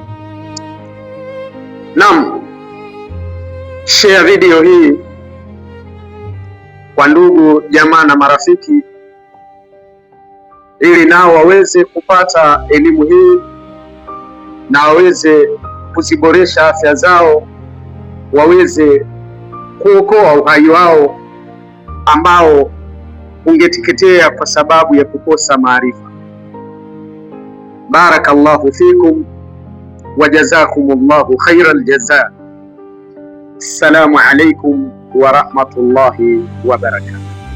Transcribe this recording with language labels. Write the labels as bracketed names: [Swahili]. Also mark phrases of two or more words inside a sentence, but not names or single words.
[Swahili] Naam, share video hii kwa ndugu jamaa na marafiki, ili nao waweze kupata elimu hii na waweze kuziboresha afya zao, waweze kuokoa uhai wao ambao ungeteketea kwa sababu ya kukosa maarifa. [Arabic] بارك الله فيكم وجزاكم الله خير الجزاء. السلام عليكم ورحمة الله وبركاته.